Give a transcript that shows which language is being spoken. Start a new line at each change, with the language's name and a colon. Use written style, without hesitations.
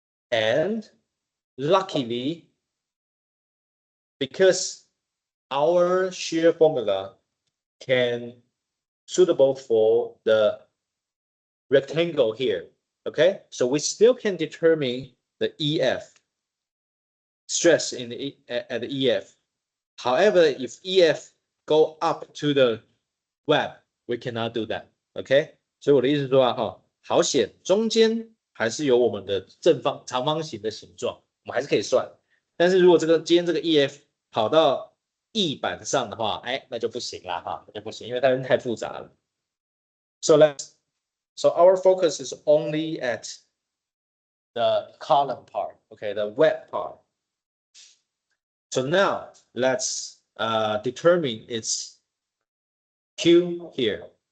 English: And luckily, because our shear formula can suitable for the rectangle here, okay? So we still can determine the EF, stress in the at the EF. However, if EF go up to the web, we cannot do that, okay?
Chinese: 所以我的意思是说啊，哈，好险，中间还是有我们的长方形的形状，我们还是可以算。但是如果今天这个 EF 跑到翼板上的话，哎，那就不行啦，哈，那就不行，因为它太复杂了。
English: So our focus is only at the column part, okay, the web part. So now let's determine its Q here.